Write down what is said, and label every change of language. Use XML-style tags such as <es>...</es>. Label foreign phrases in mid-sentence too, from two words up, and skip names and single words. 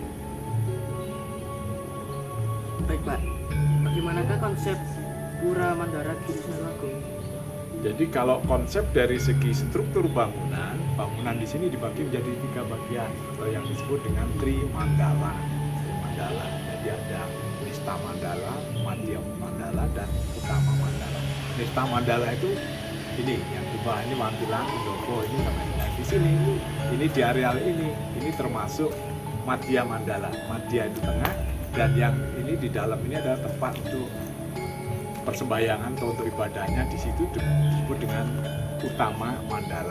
<id>Baik Pak, bagaimanakah konsep Pura Mandara Giri Semeru Agung? Jadi kalau konsep dari segi struktur bangunan di sini dibagi menjadi 3 bagian atau yang disebut dengan Tri Mandala. Jadi ada Nista Mandala, Madhya Mandala, dan Utama Mandala. Nista Mandala itu ini yang di bawah ini Wantilan, Indopo ini sama ini. Nah, di sini ini di areal ini termasuk Madhya Mandala. Madhya itu tengah dan yang ini di dalam ini adalah tempat untuk persembahyangan atau untuk ibadahnya, di situ disebut dengan Utama Mandala.</id>